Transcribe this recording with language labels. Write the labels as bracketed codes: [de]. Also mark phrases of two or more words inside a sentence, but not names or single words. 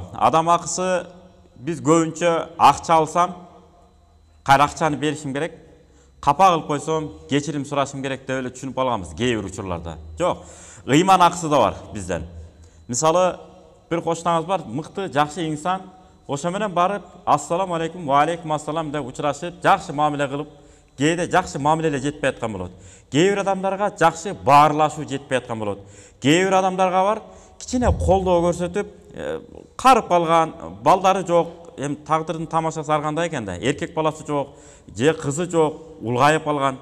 [ky] Адам акысы биз көбүнчө акча алсам, кайра акчаны беришим керек, капа кылып койсом, кечирим сурашым керек деп эле түшүнүп алганбыз кээ бир учурларда. Жок, ыйман акысы да бар бизден. Мисалы, бир кошунаңыз бар, мыкты, жакшы инсан, ошо менен барып, [ar] السلام عليكم، وعليكم السلام [ky] деп учурашып, жакшы мамиле кылып, кээде жакшы мамиле эле жетпей аткан болот. Кээ бир адамдарга жакшы баарлашуу жетпей аткан болот. Кээ бир адамдарга бар, кичине колдоо көрсөтүп, карып калган, балдары жок, эми тагдырдын тамашасы ар кандай экен да, эркек баласы жок, же кызы жок, улгайып калган.